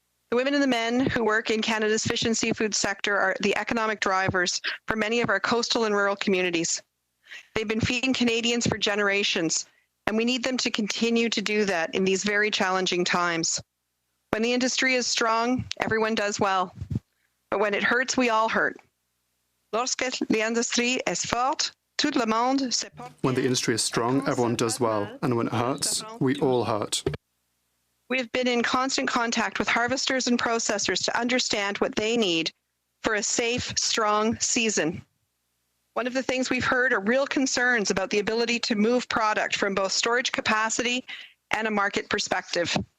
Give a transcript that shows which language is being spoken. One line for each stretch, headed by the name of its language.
English: The women and the men who work in Canada's fish and seafood sector are the economic drivers for many of our coastal and rural communities. They've been feeding Canadians for generations, and we need them to continue to do that in these very challenging times. When the industry is strong, everyone does well. But when it hurts, we all hurt.
French: Lorsque l'industrie est forte, tout le monde se porte.
English: When the industry is strong, everyone does well. And when it hurts, we all hurt. We've been in constant contact with harvesters and processors to understand what they need for a safe, strong season. One of the things we've heard are real concerns about the ability to move product from both storage capacity and a market perspective.